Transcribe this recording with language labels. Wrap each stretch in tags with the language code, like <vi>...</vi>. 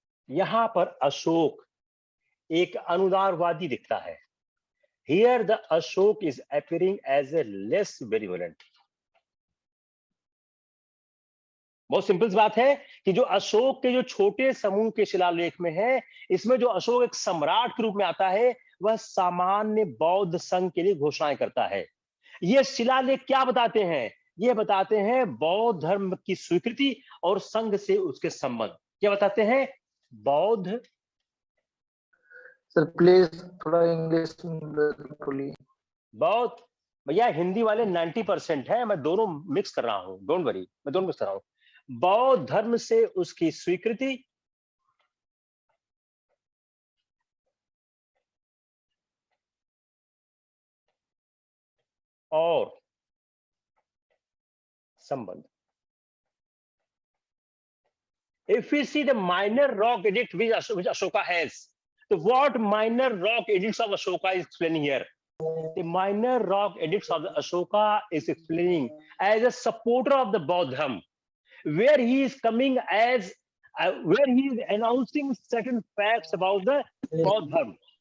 <hi>यहां पर अशोक एक अनुदारवादी दिखता है।</hi> <en>Here the Ashok is appearing as a less benevolent.</en> <hi>बहुत सिंपल बात है कि जो अशोक के जो छोटे समूह के शिलालेख में है, इसमें जो अशोक एक सम्राट के रूप में आता है, वह सामान्य बौद्ध संघ के लिए घोषणाएं करता है। ये शिलालेख क्या बताते हैं? ये बताते हैं बौद्ध धर्म की स्वीकृति और संघ से उसके संबंध। क्या बताते हैं? बौद्ध। सर प्लीज थोड़ा इंग्लिश बोलिए। बौद्ध, भैया हिंदी वाले 90% है, मैं दोनों मिक्स कर रहा हूं,</hi> <en>don't worry,</en> <hi>मैं दोनों मिक्स कर रहा हूं। बौद्ध धर्म से उसकी स्वीकृति और संबंध।</hi> <en>If we see the minor rock edict which Ashoka has, so what minor rock edicts of Ashoka is explaining here? The minor rock edicts of the Ashoka is explaining as a supporter of the Bauddhism, where he is coming as where he is announcing certain facts about the Bauddhism.</en>